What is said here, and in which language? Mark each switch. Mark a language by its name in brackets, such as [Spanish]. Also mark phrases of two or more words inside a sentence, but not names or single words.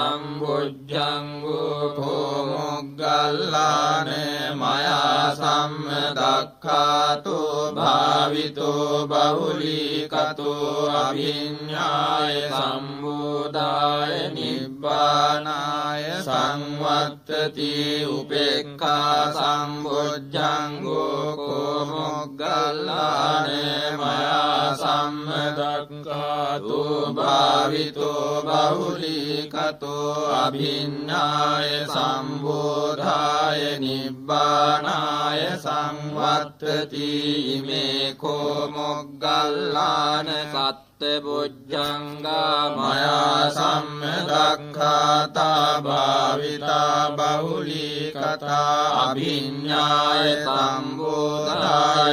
[Pali] සම්බොජ්ජංගෝ කෝ මොග්ගල්ලාන මයා සම්මදක්ඛාතෝ භාවිතෝ බහුලීකතෝ අභිඤ්ඤාය සම්බෝධාය නිබ්බානාය සංවත්තති උපේක්ඛා සම්බොජ්ජංගෝ කෝ මොග්ගල්ලාන මයා සම්මදක්ඛාතෝ භාවිතෝ බහුලීකතෝ අභිඤ්ඤාය සම්බෝධාය නිබ්බානාය සංවත්තති ඉමේ කෝ මොග්ගල්ලාන සත්ත බොජ්ජංගා මයා සම්මදක්ඛාතා භාවිතා බහුලීකතා අභිඤ්ඤාය සම්බෝධාය